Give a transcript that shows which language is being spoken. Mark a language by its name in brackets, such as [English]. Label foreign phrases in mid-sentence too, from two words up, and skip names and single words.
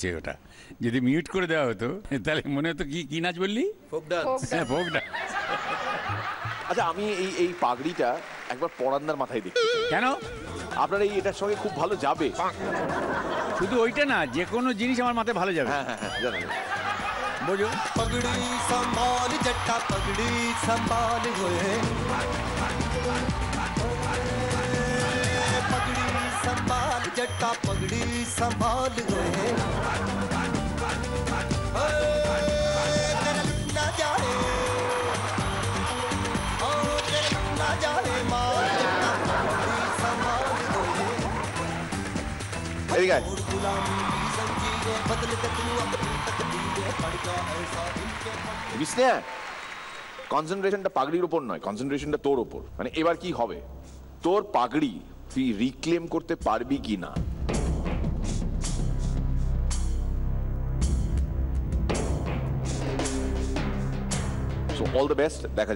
[Bangla] ওটা যদি মিউট করে দেওয়া হতো তাহলে মনে হতো কি নাচ বললি? [English] folk dance. [Bangla] হ্যাঁ, [English] folk dance. [Bangla] আচ্ছা, আমি এই পাগড়িটা একবার পরান্দার মাথায় দেখি। কেন? আপনার এটার সঙ্গে খুব ভালো যাবে। শুধু ওইটা না, যে কোনো জিনিস আমার মাথায় ভালো যাবে। হ্যাঁ হ্যাঁ হ্যাঁ, জানেন। বোঝো? [Punjabi] ਪਗੜੀ ਸੰਭਾਲ ਜੱਟਾ ਪਗੜੀ ਸੰਭਾਲ ਹੋਏ, ਪਗੜੀ ਸੰਭਾਲ ਜੱਟਾ ਪਗੜੀ ਸੰਭਾਲ ਹੋਏ, ਨਾ ਜਾਏ ਨਾ ਜਾਏ ਮਾਰ ਜੱਟਾ ਪਗੜੀ ਸੰਭਾਲ ਹੋਏ, [Bangla] এদিকে আয়। [Hindi] गुलामी जंजीरें बदल के तू अपनी तकदीरें पड़ जा ऐसा इनके [Bangla] বিষ্ণু, কনসেন্ট্রেশনটা পাগড়ির উপর নয়, কনসেন্ট্রেশনটা তোর ওপর। মানে এবার কি হবে, তোর পাগড়ি তুই রিক্লেম করতে পারবি কি না। [English] so all the best, [Bangla] দেখা যাক কি হয়।